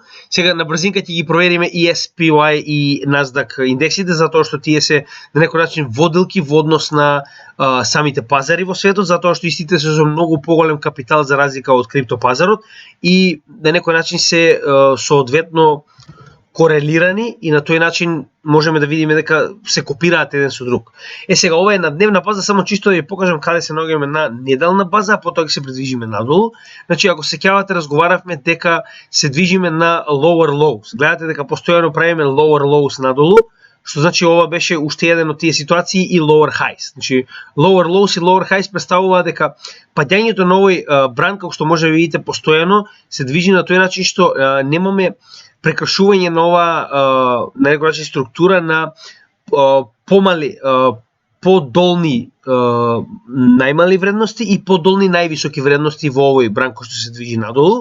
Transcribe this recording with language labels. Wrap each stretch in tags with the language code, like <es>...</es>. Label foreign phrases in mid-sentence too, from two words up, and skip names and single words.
<mk>Сега на брзинка ќе ги провериме и SPY и Nasdaq индексите, затоа што тие се на некој начин водилки во однос на самите пазари во светот, затоа што истите се со многу поголем капитал за разлика од криптопазарот и на некој начин се соодветно корелирани и на тој начин можеме да видиме дека се копираат еден со друг. Сега ова е на дневна база, само чисто да ви покажам каде се наоѓаме на неделна база, а потоа ќе се придвижиме надолу. Значи ако се сеќавате, разговаравме дека се движиме на</mk> <en>lower lows.</en> <mk>Гледате дека постојано правиме</mk> <en>lower lows</en> <mk>надолу, што значи ова беше уште еден од тие ситуации и</mk> <en>lower highs.</en> <mk>Значи</mk> <en>lower lows</en> <mk>и</mk> <en>lower highs</en> <mk>представува дека падањето на овој бран, како што може да видите постојано, се движи на тој начин што немаме прекршување на ова на некој начин структура на помали, подолни најмали вредности и подолни највисоки вредности во овој бран кој што се движи надолу.</mk>